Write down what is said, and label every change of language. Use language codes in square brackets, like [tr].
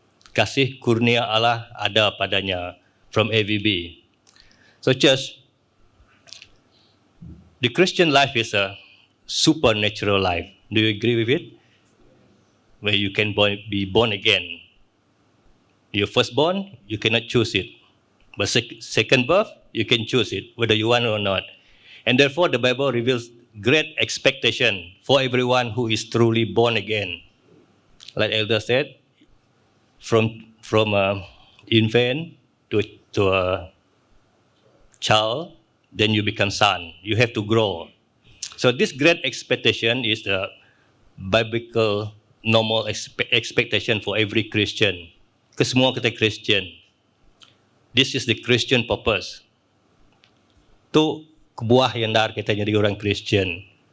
[ms] Kasih kurnia Allah ada padanya. [en] From AVB. So church, the Christian life is a supernatural life. Do you agree with it? Where you can be born again. Your firstborn, you cannot choose it. But second birth, you can choose it, whether you want or not. And therefore, the Bible reveals great expectation for everyone who is truly born again. Like Elder said, from infant to a child, then you become son. You have to grow. So this great expectation is the biblical normal expectation for every Christian. [ms] Kesemua kita Christian. [en] This is the Christian purpose. [ms] Itu kebuah yang dar kita jadi orang Christian.